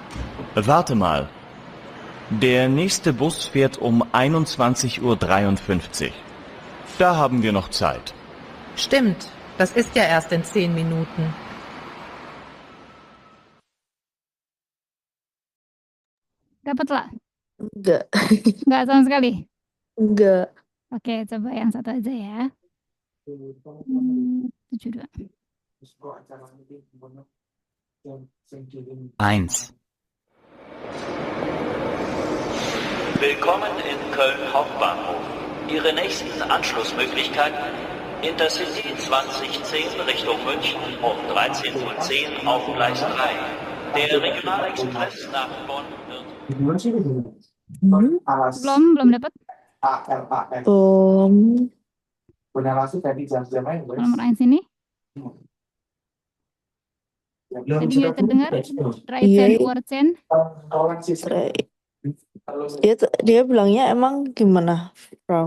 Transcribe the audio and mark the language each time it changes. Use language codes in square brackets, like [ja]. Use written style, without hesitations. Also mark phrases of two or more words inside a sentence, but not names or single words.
[de] Warte mal. Der nächste Bus fährt um 21:53 Uhr. Da haben wir noch Zeit. Stimmt, das ist ja erst in 10 Minuten. [id] Dapat lah? Enggak. Enggak sama sekali? Enggak. Oke, coba yang satu aja ya. 72. 1. [de] Willkommen in Köln Hauptbahnhof. Ihre nächsten Anschlussmöglichkeiten Intercity 2010 Richtung München um 13:10 Uhr auf Gleis 3. Der Regionalexpress nach Bonn wird... [id] Belum dapat? Nomor 1 sini. Jadi nggak terdengar? [de] Dreizehn Uhrzen. [id] Dia bilangnya emang gimana, Frau?